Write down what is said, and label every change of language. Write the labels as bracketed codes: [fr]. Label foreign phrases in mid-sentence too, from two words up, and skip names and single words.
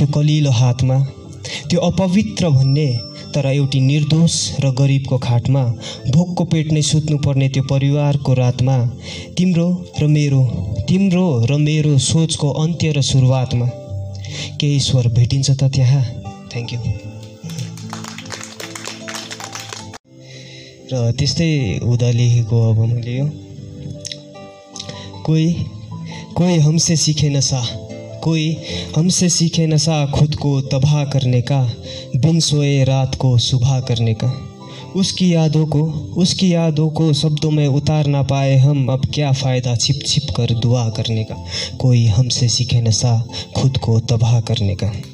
[ne] कलिलो हातमा त्यो अपवित्र भन्ने तर एउटी निर्दोष र गरिबको खाटमा भोकको पेट नै सुत्नुपर्ने त्यो परिवारको रातमा तिम्रो र मेरो सोचको अन्त्य र सुरुवातमा के ईश्वर भेटिन्छ त त्यहाँ [en] thank you [ne] र त्यस्तै हुँदा लेखेको अब मैले यो [hi] कोई हमसे सीखे नशा खुद को तबाह करने का बिन सोए रात को सुबह करने का उसकी यादों को शब्दों में उतार ना पाए हम अब क्या फ़ायदा छिप छिप कर दुआ करने का कोई हमसे सीखे नशा खुद को तबाह करने का